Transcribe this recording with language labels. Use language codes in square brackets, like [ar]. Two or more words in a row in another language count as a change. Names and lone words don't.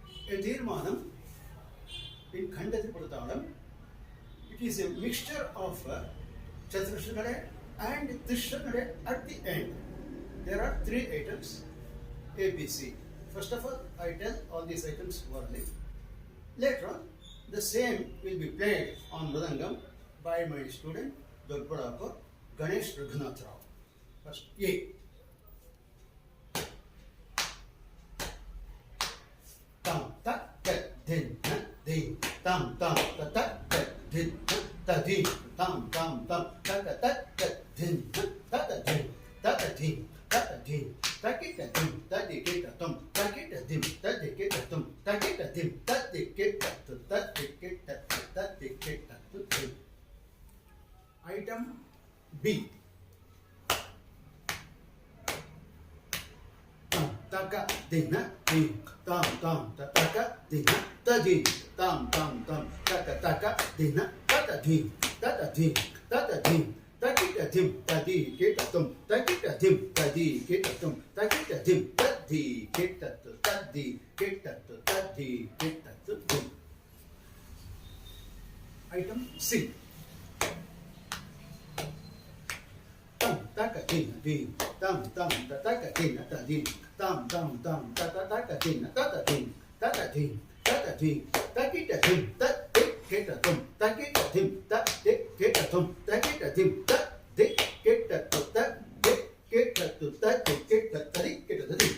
[en] A Tirmanam in Khandatripurtalam, it is a mixture of Chaturashanade and Trishanade at the end. There are 3 items, A, B, C. First of all, I tell all these items orally. Later on, the same will be played on Mridangam by my student, Dolpadapur Ganesh Raghunath Rao. First, A. Tam, ta, ta, din, ta, din, tam, tam, ta, ta, ta, din, ta, din, tam, tam, tam, ta, ta, ta, ta, din, ta, ta, din, ta, ta, din, ta, ta, din, ta, ki, ta, din, ta, di, ki, ta, tum, ta, ki, ta, dim, ta, di, ki, ta, tum, ta, ki, ta, dim, ta, di, ki, ta, tu, ta, di, ki, ta, tu, ta, di, ki, ta, tu, dim. Item B. Taka, dina, din, tam, tam, ta, taka, dina, ta, din, tam, tam, tam, taka, taka, dina, ta, ta, din, ta, ta, din, ta, ta, din, ta, ki, ta, dim, ta, di, ki, ta, tum, ta, ki, ta, dim, ta, di, ki, ta, tum, ta, ki, ta, dim, ta, di, ki, ta, tu, ta, di, ki, ta, tu, ta, di, ki, ta, tu, dim. Item C. Tam, taka, dina, din, tam, tam, ta, taka, dina, ta, din, tam, tam, tam, ta, ta, taka, dina, ta, ta, din, ta, ta, din, ta, ta, din, ta, ki, ta, dim, ta, di, ki, ta, tum, ta, ki, ta, dim, ta, di, ki, ta, tum, ta, ki, ta, dim, ta, di, ki, ta, tu, ta, di, ki, ta, tu, ta, di, ki, ta, ta, di, ki, ta, ta, di.